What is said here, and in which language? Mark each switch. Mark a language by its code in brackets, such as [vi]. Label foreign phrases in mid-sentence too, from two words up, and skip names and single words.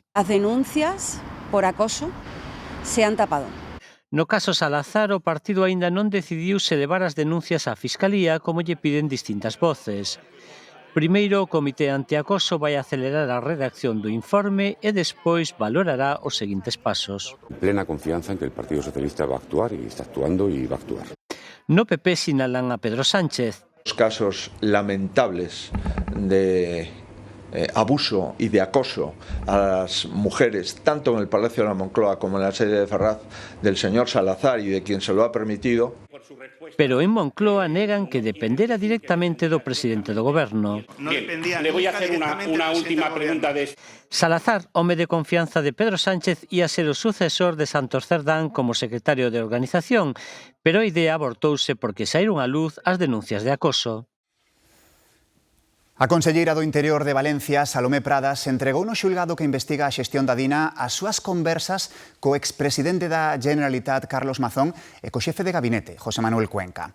[es] As denuncias por acoso se han tapado. [gl] No caso Salazar, o partido aínda non decidiu se levar as denuncias á Fiscalía como lle piden distintas voces. Primeiro, o Comité Antiacoso vai acelerar a redacción do informe e despois valorará os seguintes pasos. [es] Plena confianza en que el Partido Socialista va a actuar y está actuando y va a actuar. [gl] No PP sinalan a Pedro Sánchez. [es] Los casos lamentables de abuso y de acoso a las mujeres, tanto en el Palacio de la Moncloa como en la sede de Ferraz, del señor Salazar y de quien se lo ha permitido. [gl] Pero en Moncloa negan que dependera directamente do presidente do goberno. [es] Le voy a hacer una última pregunta de... [gl] Salazar, home de confianza de Pedro Sánchez, ia ser o sucesor de Santos Cerdán como secretario de organización, pero a idea abortouse porque saíron á luz as denuncias de acoso. A conselleira do Interior de Valencia, Salomé Pradas, entregou no xulgado que investiga a xestión da DINA as súas conversas co expresidente da Generalitat, Carlos Mazón, e co xefe de gabinete, José Manuel Cuenca.